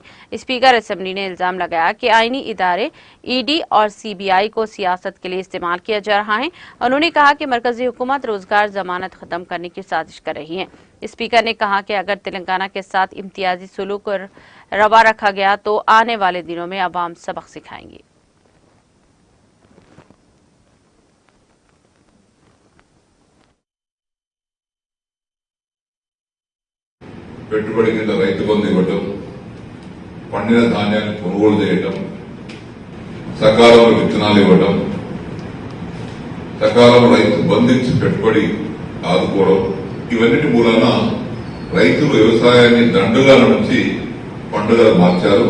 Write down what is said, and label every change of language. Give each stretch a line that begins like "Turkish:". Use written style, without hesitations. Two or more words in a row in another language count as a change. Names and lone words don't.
Urdu: اسپیکر اسمبلی نے الزام لگایا کہ آئینی ادارے ای ڈی اور سی بی آئی کو سیاست کے لیے استعمال کیا جا رہا ہے۔ انہوں نے کہا کہ مرکزی حکومت روزگار ضمانت ختم کرنے کی سازش کر رہی ہے۔ اسپیکر نے کہا کہ اگر تلنگانہ کے ساتھ امتیازی سلوک روا رکھا گیا تو آنے والے دنوں میں عوام سبق سکھائیں گے۔
Telugu: పెట్టుబడి కింద రైతు బంధు ఇవ్వటం, పండిన ధాన్యాన్ని కొనుగోలు చేయటం, సకాలంలో విత్తనాలు ఇవ్వటం, సకాలంలో రైతు బంధించి పెట్టుబడి ఆదుకోవడం, ఇవన్నిటి మూలాన రైతులు వ్యవసాయాన్ని దండుగాల నుంచి పండుగలు మార్చారు.